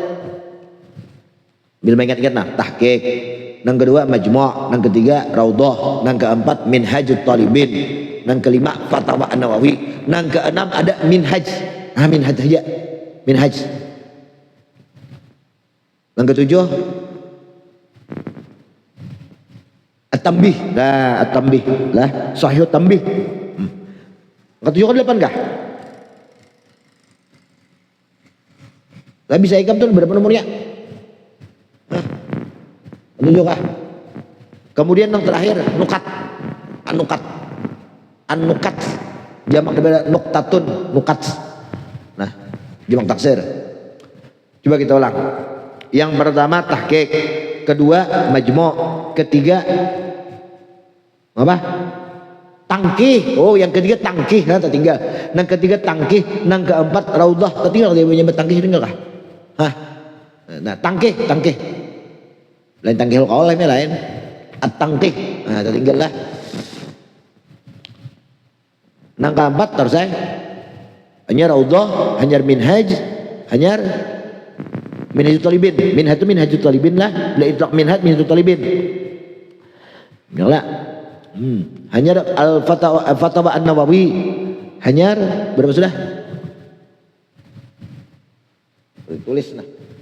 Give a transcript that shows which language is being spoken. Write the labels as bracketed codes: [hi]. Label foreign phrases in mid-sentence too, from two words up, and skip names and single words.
[id] Bila ingat-ingat nah, tahqiq. Yang kedua majmu', yang ketiga Raudhah, yang keempat Minhajut Talibin, yang kelima Fatwa An-Nawawi, yang keenam ada minhaj. Minhaj aja. Minhaj. Yang ketujuh At-Tanbih. Nah, At-Tanbih lah, Sahih At-Tanbih. Ketujuh ke delapan kah? [bjn] Lah bisa ikam tuh berapa nomornya? [id] Tujuh kah? Kemudian yang terakhir nukat, an-nukat, jamak daripada nuktatun, nukat. Nah, jamak taksir. Coba kita ulang. Yang pertama tahqiq, kedua majmu', ketiga apa? Tangkih. Oh, yang ketiga tangkih, nah tertinggal. Yang ketiga tangkih, yang keempat Raudhah, tertinggal dia punya tangkih tinggal kah? [bjn] Nah, tangkih. Lain tangkih kau lain. [id] At-tangkih. Nah, tertinggal lah. Yang keempat terus hanya Raudhah, hanya minhaj, hanya Minhajut Talibin. Minhajut Talibin lah. [ar] لا إطلاق منهاج الطالبين. [id] Yalah. Hanya Al-Fatwa An-Nawawi. Hanya berapa sudah? Tulis nah.